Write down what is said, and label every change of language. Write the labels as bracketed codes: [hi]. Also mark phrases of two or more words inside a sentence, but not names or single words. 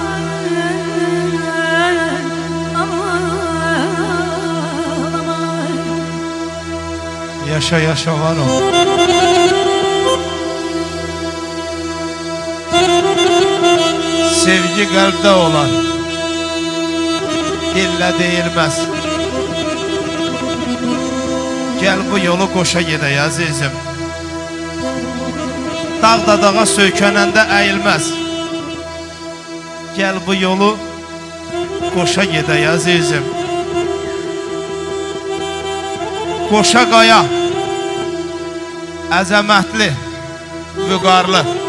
[az] Yaşa yaşa var o. [tr] Sevgi kalpte olan dille değilmez. [az] Gel bu yolu koşa gedək azizim. Dağda dağa söykənəndə əyilməz. Gel bu yolu koşa gedək azizim. Qoşa qaya əzəmətli, vüqarlı.